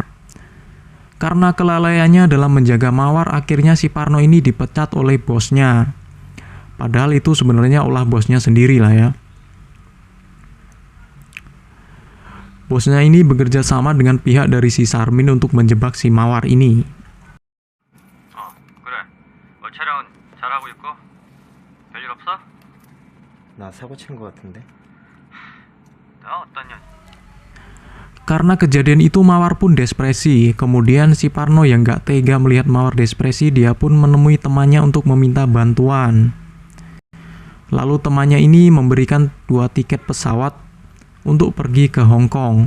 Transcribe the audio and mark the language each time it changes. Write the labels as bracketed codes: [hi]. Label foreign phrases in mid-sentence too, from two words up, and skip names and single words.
[id] Karena kelalaiannya dalam menjaga Mawar, akhirnya si Parno ini dipecat oleh bosnya. Padahal itu sebenarnya ulah bosnya sendiri lah ya. Bosnya ini bekerja sama dengan pihak dari si Sarmin untuk menjebak si Mawar ini. [ko] 그래. 촬영은 잘하고 있고? 별일 없어? 나 사고 친 거 같은데? 어떤 년? [id] Karena kejadian itu Mawar pun depresi. Kemudian si Parno yang gak tega melihat Mawar depresi, dia pun menemui temannya untuk meminta bantuan. Lalu temannya ini memberikan 2 tiket pesawat untuk pergi ke Hong Kong.